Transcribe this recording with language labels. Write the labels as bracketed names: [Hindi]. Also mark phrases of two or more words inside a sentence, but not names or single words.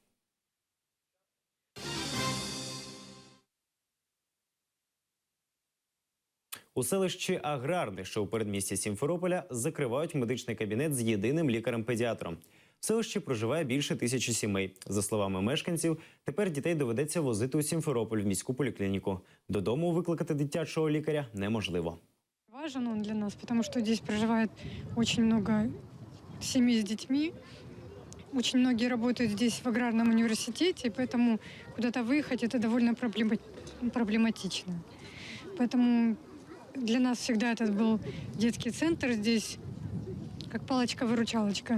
[Ukrainian] У селищі Аграрне, що у передмісті Сімферополя, закривають медичний кабінет з єдиним лікарем-педіатром. В селищі проживає більше 1000 сімей. За словами мешканців, тепер дітей доведеться возити у Сімферополь в міську поліклініку. Додому викликати дитячого лікаря неможливо. [Russian] Важен он для нас, потому что здесь проживает очень много семей с детьми. Очень многие работают здесь в аграрном университете, поэтому куда-то выехать это довольно проблематично. Поэтому для нас всегда этот был детский центр здесь, как палочка-выручалочка.